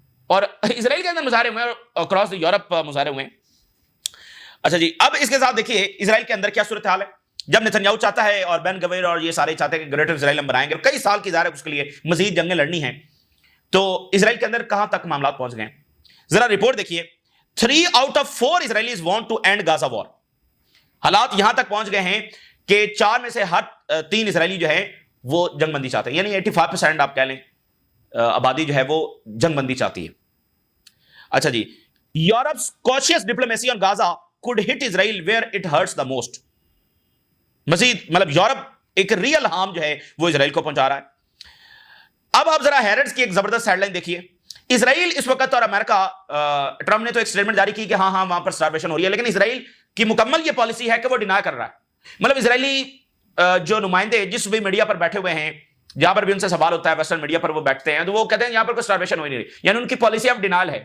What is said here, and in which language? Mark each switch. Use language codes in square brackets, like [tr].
[ur] اور اسرائیل کے اندر مظاہرے ہوئے اور اکراس یورپ مظاہرے ہوئے. اچھا جی, اب اس کے ساتھ دیکھیے اسرائیل کے اندر کیا صورتحال ہے. جب نتنیاہو چاہتا ہے اور بین گویر اور یہ سارے چاہتے ہیں کہ گریٹر اسرائیل ہم بنائیں گے, کئی سال کی ظاہر ہے اس کے لیے مزید جنگیں لڑنی ہیں, تو اسرائیل کے اندر کہاں تک معاملات پہنچ گئے ہیں. ذرا رپورٹ دیکھیے, [en] 3 out of 4 Israelis want to end Gaza war. [ur] حالات یہاں تک پہنچ گئے ہیں کہ 4 میں سے ہر 3 اسرائیلی جو ہے وہ جنگ بندی چاہتے ہیں, یعنی 85% آپ کہہ لیں آبادی جو ہے وہ جنگ بندی چاہتی ہے. اچھا جی, [en] Europe's cautious diplomacy on Gaza could hit Israel where it hurts the most. [ur] مزید مطلب یورپ ایک ریئل ہارم جو ہے وہ اسرائیل کو پہنچا رہا ہے. اب آپ ذرا ہیرڈز کی ایک زبردست ہیڈ لائن دیکھیے. اسرائیل اس وقت اور امریکہ, ٹرمپ نے تو ایک سٹیٹمنٹ جاری کی کہ ہاں وہاں پر سٹارویشن ہو رہی ہے, لیکن اسرائیل کی مکمل یہ پالیسی ہے کہ وہ ڈینائی کر رہا ہے. مطلب اسرائیلی جو نمائندے جس بھی میڈیا پر بیٹھے ہوئے ہیں, جہاں پر بھی ان سے سوال ہوتا ہے ویسٹرن میڈیا پر وہ بیٹھتے ہیں, تو وہ کہتے ہیں یہاں پر کوئی سٹارویشن ہو نہیں رہی, یعنی ان کی پالیسی آف ڈینائل ہے.